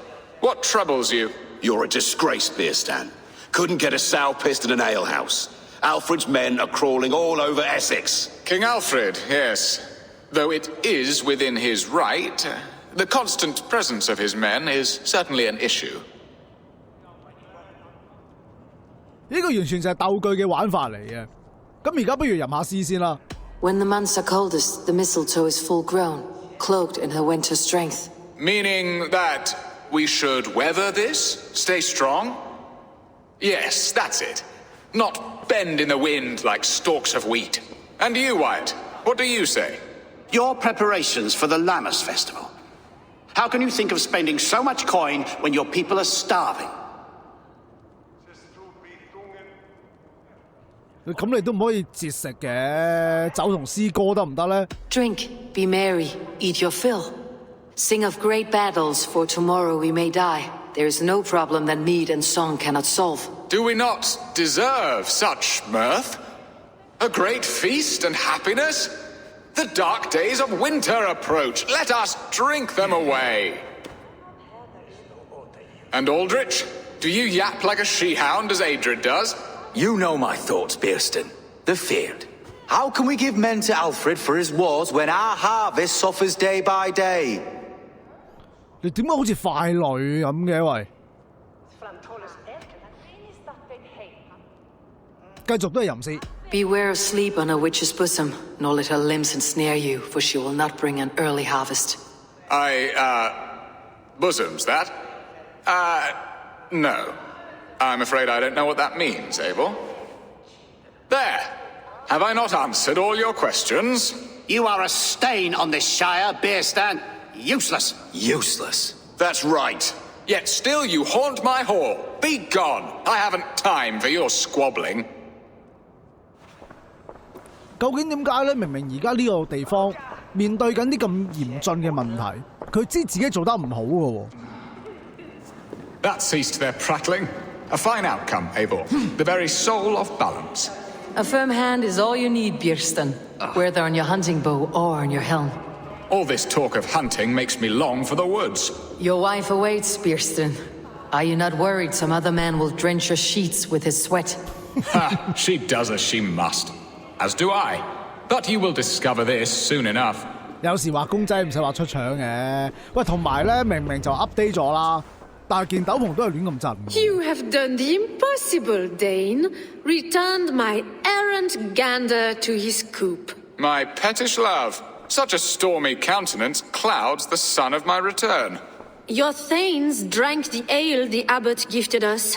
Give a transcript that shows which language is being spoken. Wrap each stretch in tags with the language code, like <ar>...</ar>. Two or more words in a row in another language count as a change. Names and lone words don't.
<en>What troubles you? You're a disgrace, Beerstan. Couldn't get a sow pissed in an alehouse. Alfred's men are crawling all over Essex. King Alfred, yes. Though it is within his right, the constant presence of his men is certainly an issue.</en> <yue>呢個完全就係鬥具嘅玩法嚟嘅。咁而家不如吟下詩先啦。</yue> <en>When the months are coldest, the mistletoe is full grown, cloaked in her winter strength. Meaning that we should weather this? Stay strong? Yes, that's it. Not bend in the wind like stalks of wheat. And you, Wyatt, what do you say? Your preparations for the Lammas festival. How can you think of spending so much coin when your people are starving?</en> <yue>咁你都唔可以節食嘅，酒同詩歌得唔得咧？</yue> <en>Drink, be merry, eat your fill. Sing of great battles, for tomorrow we may die. There is no problem that mead and song cannot solve. Do we not deserve such mirth? A great feast and happiness? The dark days of winter approach. Let us drink them away. And Aldrich, do you yap like a she-hound as Adred does? You know my thoughts, Bearston. The field. How can we give men to Alfred for his wars when our harvest suffers day by day?</en> <yue>你點解好似傀儡咁嘅喂？繼續都係吟詩。</yue> <en>Beware of sleep on a witch's bosom, nor let her limbs ensnare you, for she will not bring an early harvest. Bosoms, that? No. I'm afraid I don't know what that means, Abel. There! Have I not answered all your questions? You are a stain on this shire, Beerstan. Useless. Useless. That's right. Yet still you haunt my hall. Be gone. I haven't time for your squabbling.</en> <yue>究竟點解咧？明明而家呢個地方面對緊啲咁嚴峻嘅問題，佢知自己做得唔好嘅喎。</yue> <en>That ceased their prattling. A fine outcome, Abel. The very soul of balance. A firm hand is all you need, Bearston, whether on your hunting bow or on your helm. All this talk of hunting makes me long for the woods. Your wife awaits, Bearston. Are you not worried some other man will drench your sheets with his sweat? Ha! She does as she must. As do I. But you will discover this soon enough.</en> <yue>有時畫公仔唔使畫出腸嘅。喂，同埋咧，明明就 update 咗啦，但係件斗篷都係亂咁震。</yue> <en>You have done the impossible, Dane. Returned my errant gander to his coop. My pettish love. Such a stormy countenance clouds the sun of my return. Your thanes drank the ale the abbot gifted us.</en>